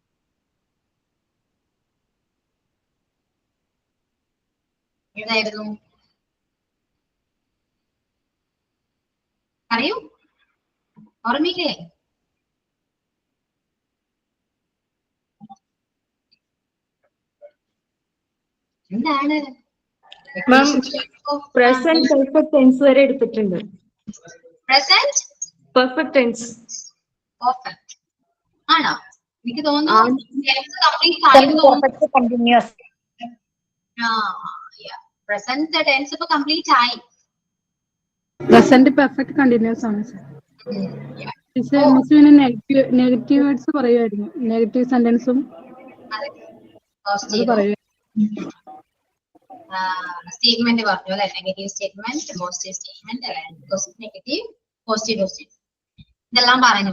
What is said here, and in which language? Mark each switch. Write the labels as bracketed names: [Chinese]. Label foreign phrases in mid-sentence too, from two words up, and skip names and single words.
[Malayalam] ഏതായിരുന്നു പറയൂ, ഓർമ്മയില്ലേ? എന്താണ്? [English] Present perfect tense [Malayalam] വരെ എടുത്തിട്ടുണ്ട്. [English] Present perfect tense. [Malayalam] Perfect ആണോ? എനിക്ക് തോന്നുന്നു [English] Perfect continuous. present tense [Malayalam] ഇപ്പൊ കംപ്ലീറ്റ് ആയി. [English] Present perfect continuous [Malayalam] ആണ് സർ. മിസ് പിന്നെ [English] negative words [Malayalam] പറയുമായിരുന്നു. [English] negative sentence [Malayalam] പറയുക. സ്റ്റേറ്റ്മെന്റ് പറഞ്ഞു അല്ലെ? [English] negative statement, positive statement, negative, positive statement [Malayalam] ഇതെല്ലാം പറഞ്ഞു.